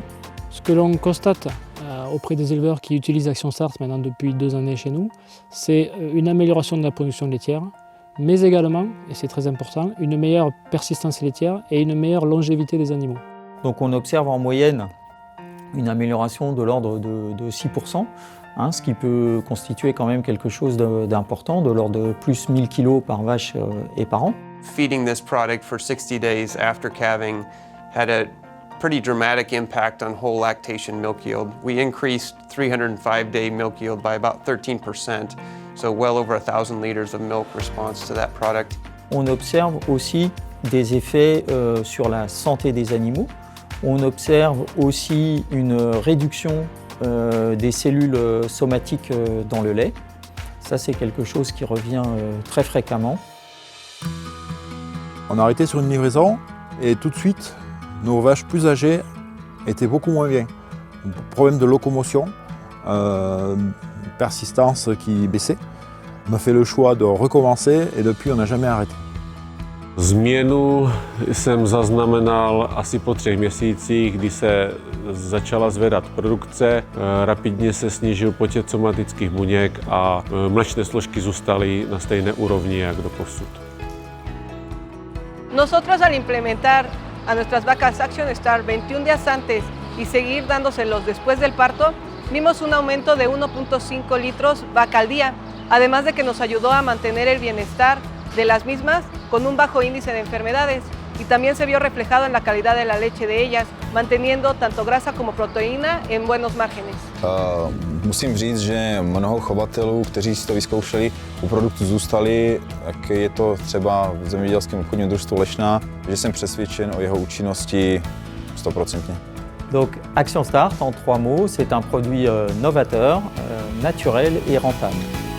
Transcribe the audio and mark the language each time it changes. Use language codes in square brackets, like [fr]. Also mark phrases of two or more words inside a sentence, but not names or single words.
[fr] Ce que l'on constate auprès des éleveurs qui utilisent Action Start maintenant depuis 2 années chez nous, c'est une amélioration de la production laitière, mais également, et c'est très important, une meilleure persistance laitière et une meilleure longévité des animaux. Donc on observe en moyenne une amélioration de l'ordre de 6%, ce qui peut constituer quand même quelque chose d'important, de l'ordre de plus 1000 kg par vache et par an. [en] Feeding this product for 60 days after calving had a pretty dramatic impact on whole lactation milk yield. We increased 305-day milk yield by about 13%, so well over 1,000 liters of milk response to that product. [fr] On observe aussi des effets sur la santé des animaux. On observe aussi une réduction des cellules somatiques dans le lait. Ça, c'est quelque chose qui revient très fréquemment. On a arrêté sur une livraison et tout de suite, nos vaches plus âgées étaient beaucoup moins bien. Problème de locomotion, persistance qui baissait. On a fait le choix de recommencer et depuis on n'a jamais arrêté. [cs] Změnu jsem zaznamenal asi po 3 měsících, kdy se začala zvedat produkce, rapidně se snížil počet somatických buněk a mléčné složky zůstaly na stejné úrovni jak doposud. [es] Nosotros al implementar a nuestras vacas Action Start 21 días antes y seguir dándoselos después del parto, vimos un aumento de 1.5 litros vaca al día, además de que nos ayudó a mantener el bienestar de las mismas con un bajo índice de enfermedades y también se vio reflejado en la calidad de la leche de ellas, manteniendo tanto grasa como proteína en buenos márgenes. [cs] Musím říct, že mnoho chovatelů, kteří si to vyzkoušeli, u produktu zůstali, jak je to třeba v zemědělském obchodním družstvu Lešná, že jsem přesvědčen o jeho účinnosti 100%. [fr] Donc Action Start, en 3 mots, c'est un produit novateur, naturel et rentable.